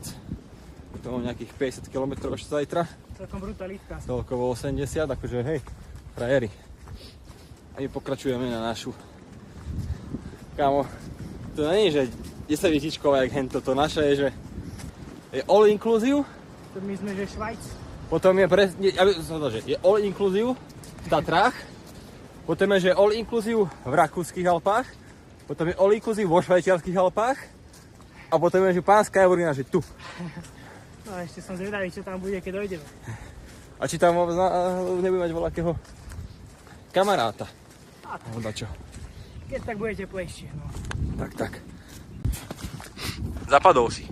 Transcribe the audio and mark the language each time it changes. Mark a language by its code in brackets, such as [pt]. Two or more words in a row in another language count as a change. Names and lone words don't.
[sk] To mám nejakých 50 km ešte zajtra. Celkom brutalitka. Celkovo 80, akože hej, frajeri. A my pokračujeme na našu. Kámo, to nie je, že 10 výtičková jak hento, to naše je, že je [en] all inclusive. [sk] To my sme, že Švajc. Potom je je [en] all inclusive [sk] v Tatrách. Potom je, že [en] all inclusive [sk] v Rakúskych Alpách. Potom je [en] all inclusive [sk] vo Švajčiarskych Alpách. A potom je, že pánska javorina, že tu. No ešte som zvedavý, čo tam bude, keď dojdeme. A či tam nebude mať voľakého kamaráta. Alebo dačo. Keď tak bude teplejšie, no. Tak. Zapadol si.